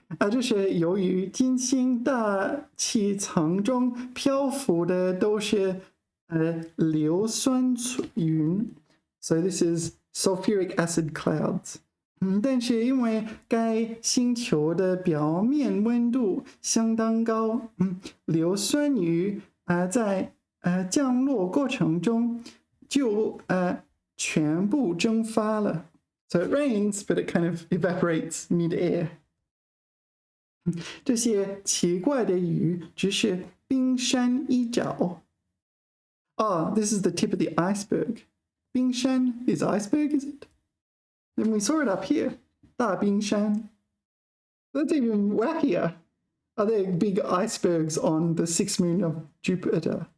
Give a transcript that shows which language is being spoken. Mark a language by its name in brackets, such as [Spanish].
[Chinese] 这是由于金星大气层中漂浮的都是硫酸云 [English] So this is sulfuric acid clouds. [Chinese] 但是因为该星球的表面温度相当高，硫酸雨在降落过程中就全部蒸发了。 [English] So it rains, but it kind of evaporates mid-air. [Chinese] 这些奇怪的雨只是冰山一角。 [English] Oh, this is the tip of the iceberg. 冰山 is iceberg, is it? And we saw it up here. 大冰山.That's even wackier. Are there big icebergs on the sixth moon of Jupiter?